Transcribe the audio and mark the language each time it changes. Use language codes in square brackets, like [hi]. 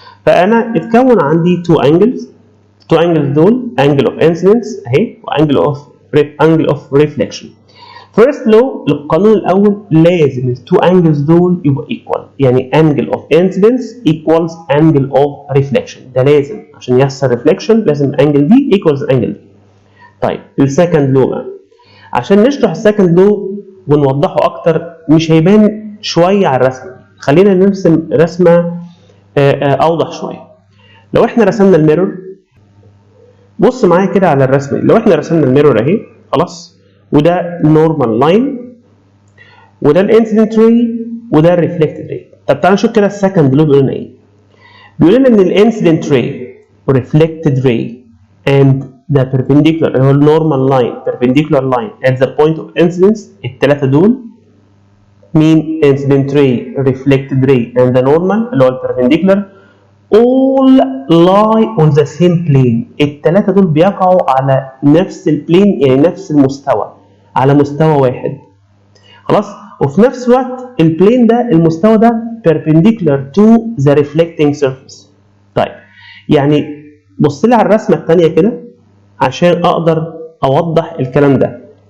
[ar] فانا اتكون عندي two angles دول angle of incidence اهي وangle of reflection. [en] First law [ar] القانون الأول لازم التو انجلز دول يبقى [en] equal، يعني angle of incidence equals angle of reflection. [ar] ده لازم عشان يحصل reflection لازم الانجل دي equals الانجل دي. طيب السكند لو بقى عشان نشرح السكند لو ونوضحه أكتر مش هيبان شوية على الرسمة، خلينا نرسم رسمة أوضح شوية. لو احنا رسمنا الميرور، بص معايا كده على الرسمة، لو احنا رسمنا الميرور اهي خلاص، وده نورمال لاين وده الانسيدنت ري وده الريفلكتد ري. طب تعالى نشوف كده السكند لو بيقول لنا ايه. بيقول لنا ان الانسيدنت ري والريفلكتد ري [en] and the perpendicular [ar] اللي هو النورمال لاين [en] perpendicular line at the point of incidence، [ar] الثلاثه دول مين؟ [en] incident ray reflected ray and the normal [ar] اللي هو البربنديكولار [en] all lie on the same plane. [ar] الثلاثه دول بيقعوا على نفس البلين، يعني نفس المستوى، على مستوى واحد خلاص. وفي نفس الوقت البلين ده المستوى ده [en] perpendicular to the reflecting surface. [ar] طيب يعني بص لي على الرسمه الثانيه كده عشان اقدر اوضح الكلام ده.